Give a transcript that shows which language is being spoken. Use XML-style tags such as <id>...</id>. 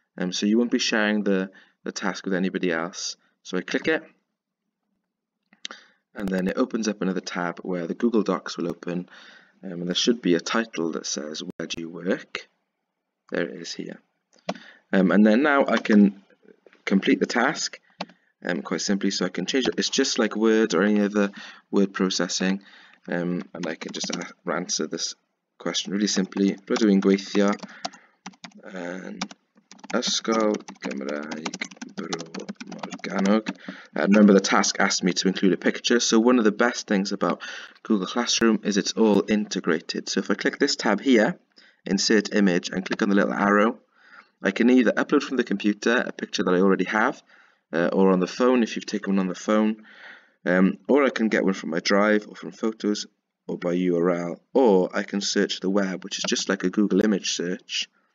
<en>So you won't be sharing the task with anybody else. So I click it, and then it opens up another tab where the Google Docs will open, and there should be a title that says, where do you work? There it is here. And then now I can complete the task quite simply, so I can change it. It's just like Word or any other word processing, and I can just answer this question really simply.</en> <cy>Ble dwi'n gweithio yn Ysgol Gymraeg Bro Morgannwg.</cy> <en>Remember, the task asked me to include a picture, so one of the best things about Google Classroom is it's all integrated. So if I click this tab here, Insert Image, and click on the little arrow, I can either upload from the computer a picture that I already have, or on the phone if you've taken one on the phone, or I can get one from my Drive or from Photos or by URL, or I can search the web, which is just like a Google image search.</en>